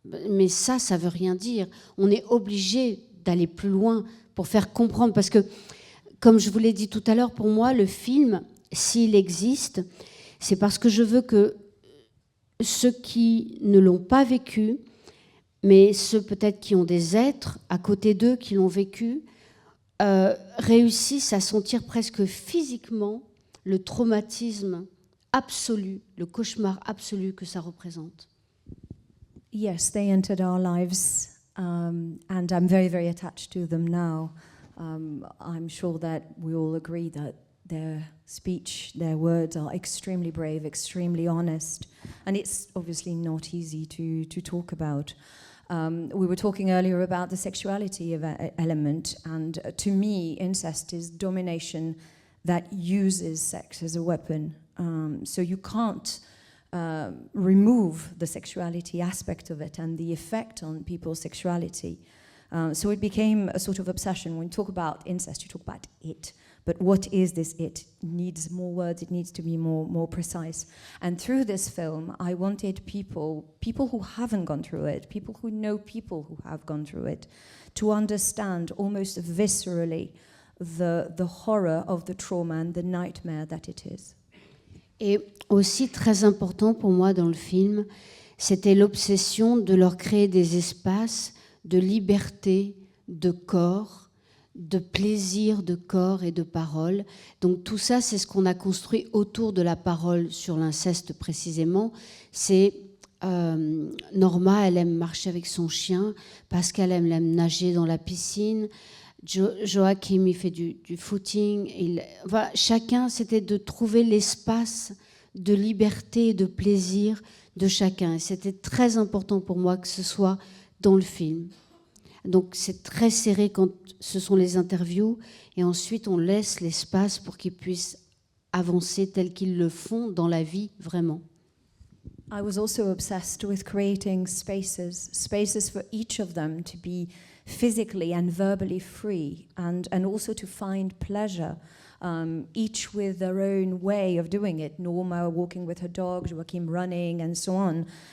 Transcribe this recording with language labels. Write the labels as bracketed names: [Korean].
[French] Mais ça veut rien dire. On est obligé d'aller plus loin pour faire comprendre, parce que, comme je vous l'ai dit tout à l'heure, pour moi, le film, s'il existe, c'est parce que je veux que ceux qui ne l'ont pas vécu, mais ceux peut-être qui ont des êtres à côté d'eux qui l'ont vécu, réussissent à sentir presque physiquement le traumatisme absolu, le cauchemar absolu que ça représente. [English] Yes, they entered our lives, and I'm very, very attached to them now. I'm sure that we all agree that their speech, their words are extremely brave, extremely honest, and it's obviously not easy to talk about. We were talking earlier about the sexuality element, and to me, incest is domination that uses sex as a weapon. So you can't remove the sexuality aspect of it and the effect on people's sexuality. So it became a sort of obsession. When you talk about incest, you talk about it. But what is this it? It needs more words, it needs to be more precise. And through this film, I wanted people who haven't gone through it, people who know people who have gone through it, to understand almost viscerally the horror of the trauma and the nightmare that it is. [French] Et aussi très important pour moi dans le film, c'était l'obsession de leur créer des espaces de liberté, de corps, de plaisir de corps et de parole. Donc tout ça, c'est ce qu'on a construit autour de la parole sur l'inceste précisément. C'est Norma, elle aime marcher avec son chien, Pascal aime nager dans la piscine, Joachim, il fait du footing. Voilà, chacun, c'était de trouver l'espace de liberté et de plaisir de chacun. Et c'était très important pour moi que ce soit dans le film. Donc c'est très serré quand ce sont les interviews, et ensuite on laisse l'espace pour qu'ils puissent avancer tels qu'ils le font dans la vie vraiment. [English] I was also obsessed with creating spaces for each of them to be physically and verbally free, and also to find pleasure, each with their own way of doing it. Norma walking with her dog, Joachim running, and so on.